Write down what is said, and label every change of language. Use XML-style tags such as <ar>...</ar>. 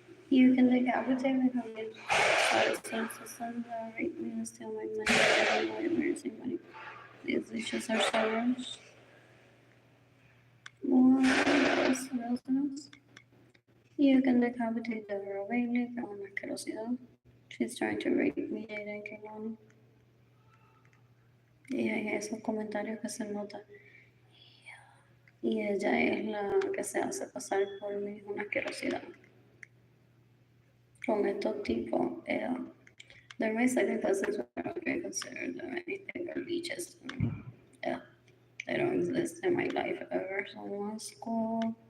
<en>You can decapitate my family. Sorry, sons that rape me and steal my money, get in the way of my money. These leeches are so gross. What else? You can decapitate Deborah Bailey,</en> <es>que es una asquerosidad.</es> <en>She's trying to rape me, Jaden Kehlani.</en> <es>Y hay esos comentarios que se nota. Y ella es la que se hace pasar por mí, es una asquerosidad. Con estos tipos,</es> <en>they're my second cousins, but I don't consider them anything. They're leeches to me. They don't exist in my life ever.</en> <es>Son un asco.</es>